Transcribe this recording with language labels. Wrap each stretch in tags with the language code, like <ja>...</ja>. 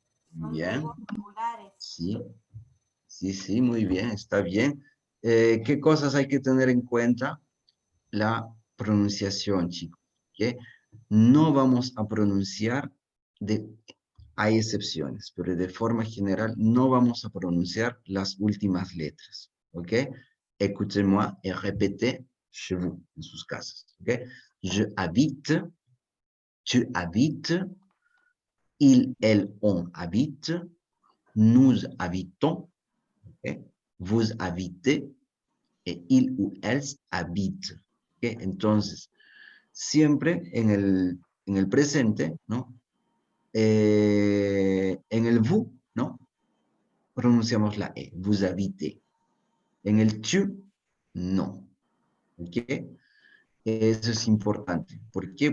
<es>Bien. Sí. Sí, muy bien, está bien. ¿Qué cosas hay que tener en cuenta? La pronunciación, chicos. ¿Okay? No vamos a pronunciar, hay excepciones, pero de forma general no vamos a pronunciar las últimas letras. ¿Ok?</es> <fr>Écoutez-moi et répétez chez vous,</fr> <es>en sus casas.</es> <fr>¿Ok? Je habite, tu habites, il, elle, on habite, nous habitons, okay? Vous habitez, et il ou elles habitent.</fr> <en>Okay?</en> <es>Entonces, siempre en el presente, ¿no? En el vous, ¿no? Pronunciamos la E,</es> <fr>vous habitez.</fr> <es>En el tu, no. ¿Ok? Eso es importante. ¿Por qué?</es>